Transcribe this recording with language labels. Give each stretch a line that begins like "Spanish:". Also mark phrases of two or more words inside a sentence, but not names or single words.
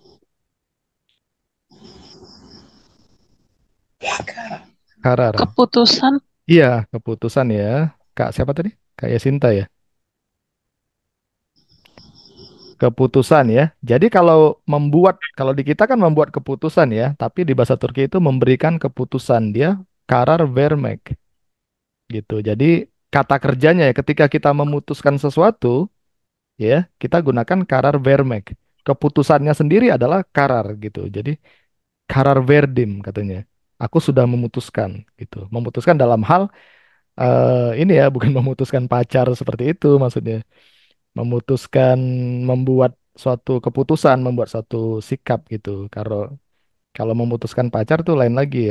Indonesian: Karar. Keputusan. Iya, keputusan ya. Kak siapa tadi? Kak Yasinta ya. Keputusan ya. Jadi kalau di kita kan membuat keputusan ya, tapi di bahasa Turki itu memberikan keputusan dia
Turkish: karar vermek
Indonesian: gitu. Jadi kata kerjanya ya ketika kita memutuskan sesuatu ya, kita gunakan
Turkish: karar vermek.
Indonesian: Keputusannya sendiri adalah karar gitu. Jadi
Turkish: karar verdim
Indonesian: katanya. Aku sudah memutuskan gitu. Memutuskan dalam hal ini ya, bukan memutuskan pacar seperti itu maksudnya. Memutuskan membuat suatu keputusan, membuat suatu sikap gitu. Kalau kalau memutuskan pacar tuh lain lagi ya.